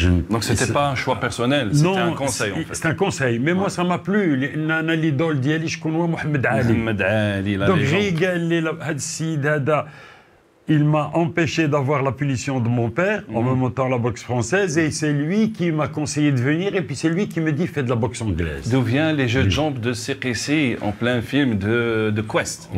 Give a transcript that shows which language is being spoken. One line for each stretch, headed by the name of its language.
French: Donc c'était pas un choix personnel, c'était un conseil en fait. C'est un conseil, mais moi ça m'a plu.
Arabic: انا
French: l'idole
Arabic: ديالي شكون هو محمد علي.
French: محمد علي la Donc légende.
Arabic: قال لي هذا السيد هذا
French: il m'a empêché d'avoir la punition de mon père en me montant la boxe française, et c'est lui qui m'a conseillé de venir, et puis c'est lui qui me dit fais de la boxe anglaise. D'où vient les jeux de jambes de CQC en plein film de Quest.